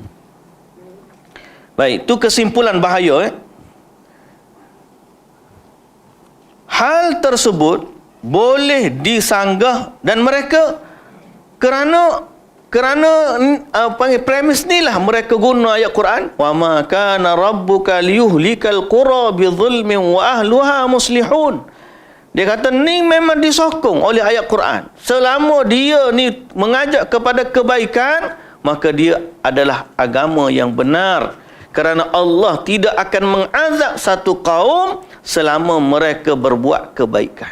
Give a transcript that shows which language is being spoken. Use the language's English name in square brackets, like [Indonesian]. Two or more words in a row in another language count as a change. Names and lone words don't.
[Malay] Baik, itu kesimpulan bahaya. Hal tersebut boleh disanggah dan mereka kerana premis inilah mereka guna ayat Quran, [Arabic] وما كان ربك ليهلك القرى بظلم وأهلها مصلحون. [Malay] Dia kata ni memang disokong oleh ayat Quran. Selama dia ni mengajak kepada kebaikan, maka dia adalah agama yang benar. Kerana Allah tidak akan mengazab satu kaum selama mereka berbuat kebaikan.